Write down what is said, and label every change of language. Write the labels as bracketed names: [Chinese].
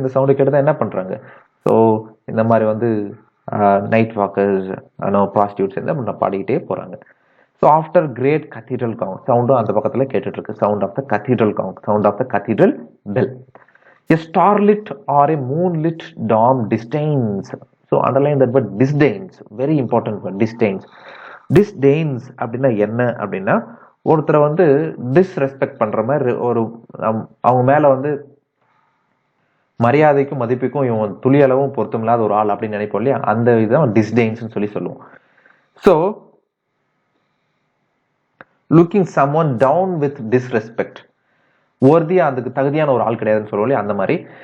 [Tamil] இந்த சவுண்டு கேட்டு தான் என்ன பண்றாங்க, ஸோ இந்த மாதிரி வந்து நைட் வாக்கர்ஸ், ப்ராஸ்டியூட்ஸ் என்ன பாடிக்கிட்டே போறாங்க. ஸோ ஆஃப்டர் கிரேட் கத்தீட்ரல் காங், சவுண்டும் அந்த பக்கத்தில் கேட்டுட்டு இருக்கு, [English] sound of the cathedral gong, [Tamil] sound of the cathedral bell. [English] A starlit or a moonlit dome disdains. So underline that word disdains, very important word, disdains. [Tamil] Disdains அப்படின்னா என்ன அப்படின்னா, ஒருத்தரை வந்து disrespect பண்ற மாதிரி, ஒரு அவங்க மேல வந்து மரியாதைக்கும் மதிப்புக்கும் இவன் துளி அளவும் பொருத்தம் இல்லாத ஒரு ஆள் அப்படின்னு நினைப்போம் இல்லையா, அந்த இதுதான் டிஸ்டெயின்ஸ் சொல்லி சொல்லுவோம். So [English] looking someone down with disrespect, [Tamil] worthy-ஆ அதுக்கு தகுதியான ஒரு ஆள் கிடையாதுன்னு சொல்லுவோம் இல்லையா, அந்த மாதிரி.